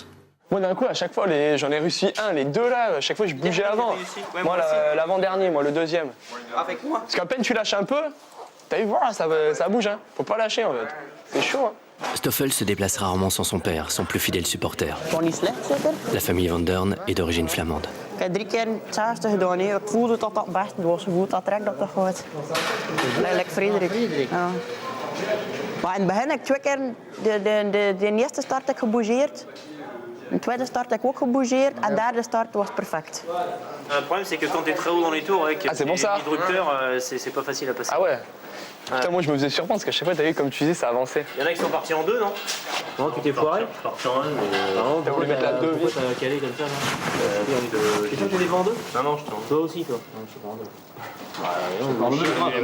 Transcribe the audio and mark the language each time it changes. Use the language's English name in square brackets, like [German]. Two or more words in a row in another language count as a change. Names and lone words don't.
[French] Moi d'un coup à chaque fois j'en ai réussi un, les deux là, à chaque fois je bougeais avant. Ouais, moi l'avant-dernier, moi le deuxième. Avec moi. Parce qu'à peine tu lâches un peu, t'as vu voir ça bouge hein. Faut pas lâcher en fait. C'est chaud hein. Stoffel se déplace rarement sans son père, son plus fidèle supporter. La famille Van Dern est d'origine flamande. [Dutch] Ik heb 3 keer hetzelfde gedaan. Ik voelde dat dat best was goed. Dat trekt dat toch goed. Like Frederik. Ja. Maar in het begin heb ik 2 keer de eerste start heb ik gebougeerd. De tweede start heb ik ook gebougeerd. En de derde start was perfect. [French] Le problème c'est que quand tu es très haut dans les tours avec les disrupteurs, c'est pas facile à passer. Ah ouais. Putain, moi je me faisais surprendre parce qu'à chaque fois, t'as vu, comme tu disais, ça avançait. Il y en a qui sont partis en 2, non? Non, tu t'es foiré? Je suis parti en 1, mais. Non, t'as voulu mettre la 2. Pourquoi t'as calé comme ça, là? Et toi, tu les en 2? Non, je t'en. Toi aussi, toi? Non, je suis pas en 2.